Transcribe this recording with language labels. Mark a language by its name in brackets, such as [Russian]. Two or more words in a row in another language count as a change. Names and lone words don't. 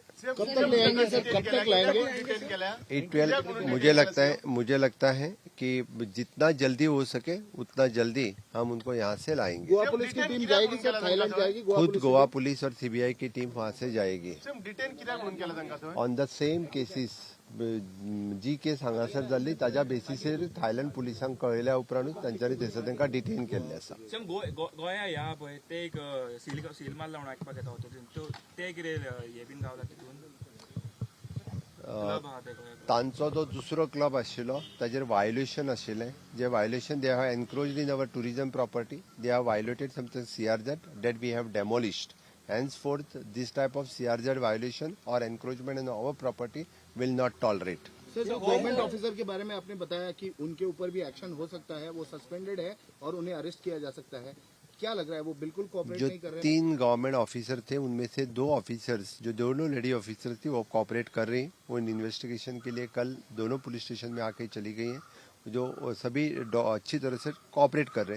[Hindi] कब तक लाएंगे सर, कब तक लाएंगे? 8-12 मुझे लगता है कि जितना जल्दी हो सके उतना जल्दी हम उनको यहाँ से लाएंगे. गोवा पुलिस की टीम जाएगी सर, थाईलैंड जाएगी? खुद गोवा पुलिस और सीबीआई की टीम वहाँ से जाएगी. [English] on the same cases [Konkani] जी केस हांगासर जाल्ली ताज्या बेसिसीर थायलंड पुलिसांक कळयल्या उपरांतूच तांच्यांनी थंयसर तांकां डिटेन केल्लें आसा. गोंया ह्या पळय ते एक सील मार लावन आयकपाक येता ते कितें हे बीन गावता तितून तांचो जो दुसरो क्लब आशिल्लो ताजेर वायोलेशन आशिल्लें, जे वायोलेशन [English] they have encroached in our tourism property, they have violated something CRZ that we have demolished. Henceforth, this type of CRZ violation or encroachment in our property will not tolerate. [Hindi] सर, गवर्नमेंट ऑफिसर के बारे में आपने बताया कि उनके ऊपर भी एक्शन हो सकता है, वो सस्पेंडेड है और उन्हें अरेस्ट किया जा सकता है. क्या लग रहा है, वो बिल्कुल कोऑपरेट नहीं कर रहे हैं? 3 गवर्नमेंट ऑफिसर थे, उनमें से 2 ऑफिसर्स जो दोनों लेडी ऑफिसर थी वो कोऑपरेट कर रही हैं. वो इन्वेस्टिगेशन के लिए कल दोनों पुलिस स्टेशन में आके चली गई हैं, जो सभी अच्छी तरह से कोऑपरेट कर रहे हैं.